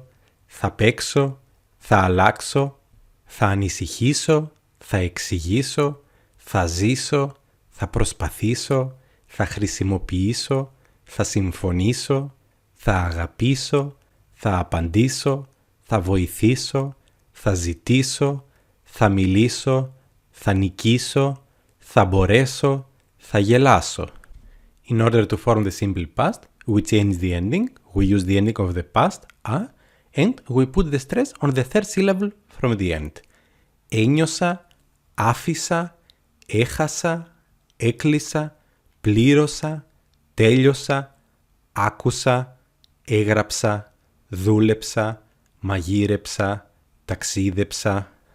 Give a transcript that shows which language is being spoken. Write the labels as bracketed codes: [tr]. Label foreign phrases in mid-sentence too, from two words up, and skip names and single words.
[el] θα παίξω, θα αλλάξω, θα ανησυχήσω, θα εξηγήσω, θα ζήσω, θα προσπαθήσω, θα χρησιμοποιήσω, θα συμφωνήσω, θα αγαπήσω, θα απαντήσω, θα βοηθήσω, θα ζητήσω, θα μιλήσω, θα νικήσω, θα μπορέσω, θα γελάσω. [en] In order to form the simple past, we change the ending, we use the ending of the past, a, and we put the stress on the third syllable from the end. [el] Ένιωσα, άφησα, έχασα, έκλεισα, πλήρωσα, τέλειωσα, άκουσα, έγραψα, δούλεψα, μαγείρεψα, ταξίδεψα,